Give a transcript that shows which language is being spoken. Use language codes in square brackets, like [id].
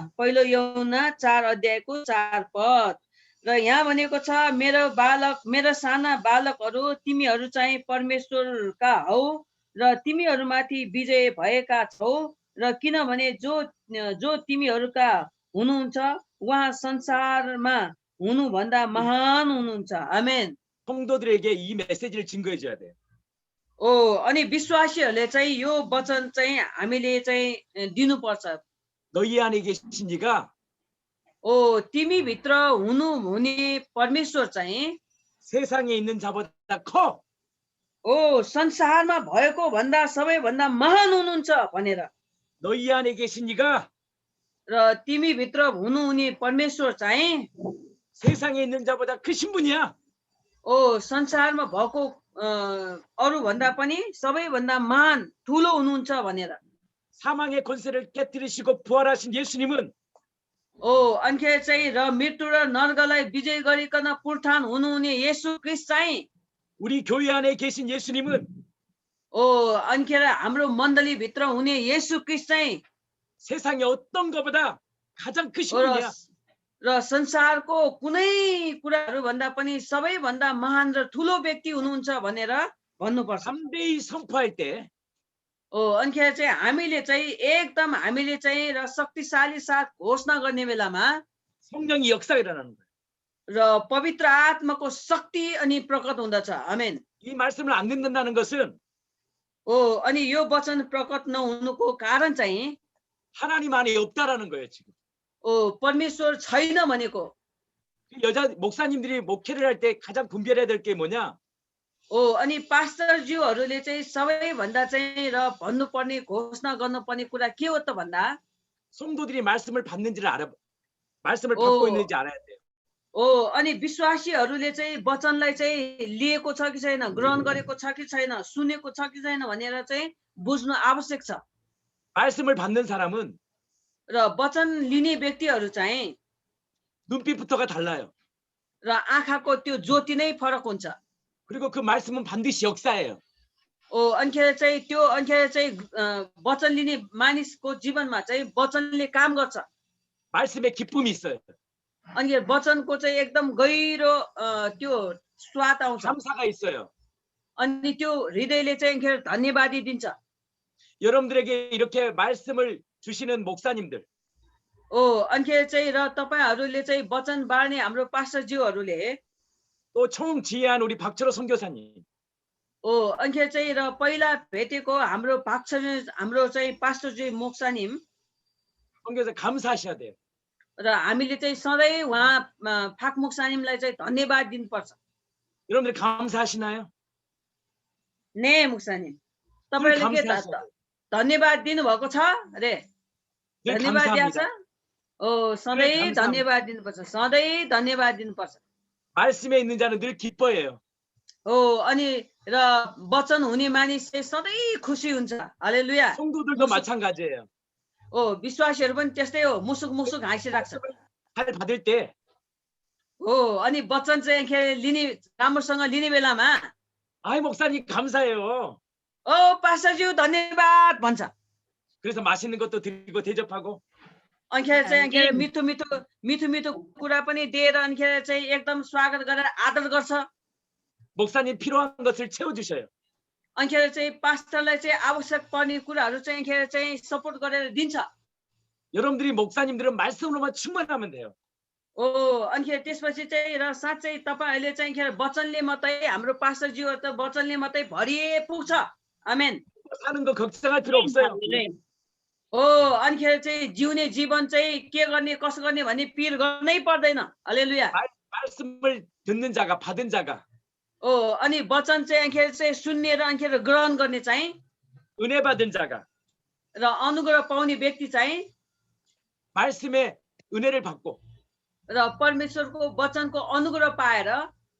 [ne] पहिलो यौना 4 अध्यायको 4 पद र यहाँ भनेको छ, मेरो बालक, मेरो साना बालकहरू, तिमीहरू चाहिँ परमेश्वरका हौ र तिमीहरूमाथि विजय भएका छौ र किनभने जो तिमीहरूका हुनुहुन्छ उहाँ संसारमा हुनुभन्दा महान हुनुहुन्छ. [ko] 아멘. 성도들에게 이 메시지를 증거해 줘야 돼요. [ne] अनि विश्वासीहरूले चाहिँ यो वचन चाहिँ हामीले चाहिँ दिनुपर्छ. [ko] 너희 안에 계신 이가 [ne] तिमी भित्र हुने परमेश्वर चाहिँ [ko] 세상에 있는 자보다 커. [ne] संसारमा भएको भन्दा सबैभन्दा महान हुनुहुन्छ भनेर. [ko] 너희 안에 계신 이가 [ne] र तिमी भित्र हुनुहुने परमेश्वर चाहिँ [ko] 세상에 있는 자보다 크신 분이야. [ne] संसारमा भएको अरू भन्दा पनि सबैभन्दा महान ठुलो हुनुहुन्छ भनेर. [ko] 사망의 권세를 깨뜨리시고 부활하신 예수님은 [ne] अन्खेर चाहिँ र मृत्यु र नर्कलाई विजय गरिकन पुनरुत्थान हुनुहुने येशू ख्रीष्ट चाहिँ [ko] 우리 교회 안에 계신 예수님은 [ne] अन्खेर हाम्रो मण्डली भित्र हुने येशू ख्रीष्ट चाहिँ [ko] 세상의 어떤 것보다 가장 크신 분이야. [ne] र संसारको कुनै कुराहरू भन्दा पनि सबैभन्दा महान र ठुलो व्यक्ति हुनुहुन्छ भनेर भन्नुपर्छ. [ko] 담대히 선포할 때 [ne] अन्खेर चाहिँ हामीले चाहिँ र शक्तिशाली साथ घोषणा गर्ने बेलामा [ko] 성령이 역사가 일어나는 거야. [ne] र पवित्र आत्माको शक्ति अनि प्रकट हुँदछ. आमेन. [ko] 이 말씀을 안 듣는다는 것은 [ne] अनि यो वचन प्रकट नहुनुको कारण चाहिँ [ko] 하나님 안에 없다라는 거예요, 지금. [ne] परमेश्वर छैन भनेको. [ko] 여자 목사님들이 목회를 할 때 가장 분별해야 될 게 뭐냐? [ne] अनि पास्टरज्यूहरूले चाहिँ सबैभन्दा चाहिँ र भन्नुपर्ने घोषणा गर्नुपर्ने कुरा के हो त भन्दा [ko] 성도들이 말씀을 받는지를 알아, 말씀을 받고 있는지 알아야 돼요. [ne] अनि विश्वासीहरूले चाहिँ वचनलाई चाहिँ लिएको छ कि छैन, ग्रहण गरेको छ कि छैन, सुनेको छ कि छैन भनेर चाहिँ बुझ्नु आवश्यक छ. [ko] 말씀을 받는 사람은 [ne] र वचन लिने व्यक्तिहरू चाहिँ [ko] 눈빛부터가 달라요. [ne] र आँखाको त्यो ज्योति नै फरक हुन्छ. [ko] 그리고 그 말씀은 반드시 역사예요. [ne] अन्खेर चाहिँ वचन लिने मानिसको जीवनमा चाहिँ वचनले काम गर्छ. [ko] 말씀에 기쁨이 있어요. [ne] अनि वचनको चाहिँ एकदम गहिरो त्यो स्वाद आउँछ. [ko] 감사가 있어요. [ne] अनि त्यो हृदयले चाहिँ धन्यवादी दिन्छ. [ko] 여러분들에게 이렇게 말씀을 주시는 목사님들, [ne] अन्खेर चाहिँ र तपाईहरूले चाहिँ वचन बाँड्ने हाम्रो पास्टरज्यूहरूले [ko] 또 총지휘한 우리 박철호 선교사님, [ne] अन्खेर चाहिँ र पहिला भेटेको हाम्रो चाहिँ पास्टरज्यू मोक्सानिम [ko] 선교사 감사하셔야 돼요. [ne] र हामीले चाहिँ सधैँ उहाँ फाक मोक्सानिमलाई चाहिँ धन्यवाद दिनुपर्छ. [ko] 여러분들 감사하시나요? [ne] ने मोक्सानिम तपाईले के धन्यवाद दिनुभएको छ रे? [ko] 늘 [ne] धन्यवाद दिएको छ? [ko] 감사합니다. [ne] सधैँ [ko] 감사합니다. [ne] धन्यवाद दिनुपर्छ. सधैँ धन्यवाद दिनुपर्छ. [ko] 말씀에 있는 자는 늘 기뻐해요. [ne] अनि र वचन हुने मानिस चाहिँ सधैँ खुसी हुन्छ. हालेलुया. [ko] 성도들도 마찬가지예요. [ne] विश्वासीहरू पनि त्यस्तै हो, मुसुक मुसुक हाँसिरहेको छ. [ko] 잘 받을 때 [ne] अनि वचन चाहिँ लिने राम्रोसँग लिने बेलामा [ko] 아이 목사님 감사해요. [ne] पास्टरज्यू धन्यवाद भन्छ. [ko] 그래서 맛있는 것도 드리고 대접하고 [ne] अन्खेर चाहिँ मिठो मिठो कुरा पनि दिएर अन्खेर चाहिँ एकदम स्वागत गरेर आदर गर्छ. [ko] 목사님 필요한 것을 채워주셔요. [ne] अन्खेर चाहिँ पास्टरलाई चाहिँ आवश्यक पर्ने कुराहरू चाहिँ अन्खेर चाहिँ सपोर्ट गरेर दिन्छ. [ko] 여러분들이 목사님들은 말씀으로만 충만하면 돼요. [ne] अन्खेर त्यसपछि चाहिँ र साँच्चै तपाईहरूले चाहिँ अन्खेर वचनले मात्रै हाम्रो पास्टरज्यूहरू त वचनले मात्रै भरिए पुग्छ. आमेन. [ko] 사는 거 걱정할 필요 없어요. [ne] अन्खेर चाहिँ जिउने जीवन चाहिँ के गर्ने कसो गर्ने भन्ने पिर गर्नै पर्दैन. हालेलुया. [ko] 말씀을 듣는 자가 받은 자가 [ne] अनि वचन चाहिँ अन्खेर चाहिँ सुन्ने र अन्खेर ग्रहण गर्ने चाहिँ [ko] 은혜 받은 자가 [ne] र अनुग्रह पाउने व्यक्ति चाहिँ [ko] 말씀의 은혜를 받고 [ne] र परमेश्वरको वचनको अनुग्रह पाएर